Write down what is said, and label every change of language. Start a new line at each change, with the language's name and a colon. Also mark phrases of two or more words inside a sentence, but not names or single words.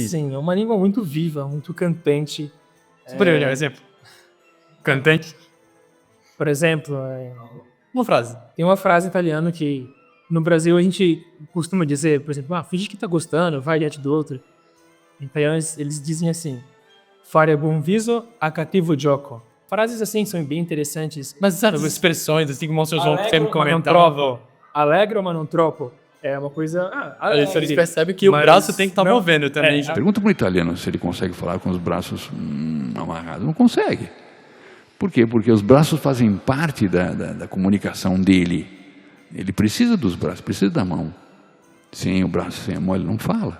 Portuguese: Sim, é uma língua muito viva, muito cantante. Você poderia dar um exemplo? Cantante? Por exemplo, Uma frase. tem uma frase italiana que no Brasil a gente costuma dizer, por exemplo, finge que tá gostando, vai diante do outro. Em italiano eles dizem assim,
Italian: fare buon viso a cattivo gioco.
Portuguese: Frases assim são bem interessantes. Mas sabe, expressões assim que mostram sempre
Italian: Allegro, ma non troppo. Allegro, ma non troppo.
Portuguese: É uma coisa... Eles percebem que o braço tem que estar movendo também. Pergunta para o italiano se ele consegue falar com os braços amarrados. Não consegue. Por quê? Porque os braços fazem parte da comunicação dele. Ele precisa dos braços, precisa da mão. Sem o braço, sem a mão, ele não fala.